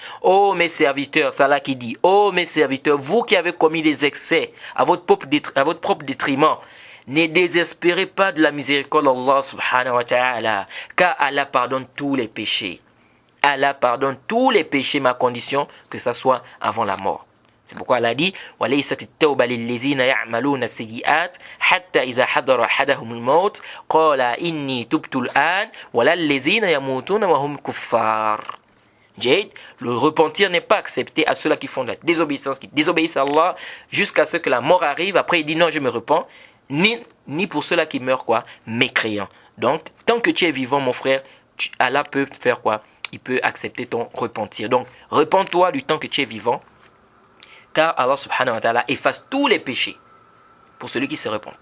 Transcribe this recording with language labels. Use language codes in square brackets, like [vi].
[fr] Oh mes serviteurs, c'est Allah qui dit, oh mes serviteurs, vous qui avez commis des excès à votre propre détriment, ne désespérez pas de la miséricorde d'Allah subhanahu wa ta'ala, car Allah pardonne tous les péchés. Allah pardonne tous les péchés, ma condition, que ça soit avant la mort. [ar] C'est pourquoi Allah dit وَلَيْسَتِ التَّوْبَةُ لِلَّذِينَ يَعْمَلُونَ السَّيِّئَاتِ حَتَّى إِذَا حَضَرَ أَحَدَهُمُ الْمَوْتُ قَالَ إِنِّي تُبْتُ الْآنَ وَلَا الَّذِينَ يَمُوتُونَ وَهُمْ كُفَّارٌ. [fr] Jade, le repentir n'est pas accepté à ceux-là qui font de la désobéissance, qui désobéissent à Allah jusqu'à ce que la mort arrive. Après il dit non, je me repens. Ni pour ceux-là qui meurent quoi, mécréants. Donc tant que tu es vivant mon frère, Allah peut faire quoi? Il peut accepter ton repentir. Donc repens-toi du temps que tu es vivant, car Allah subhanahu wa ta'ala efface tous les péchés pour celui qui se repent.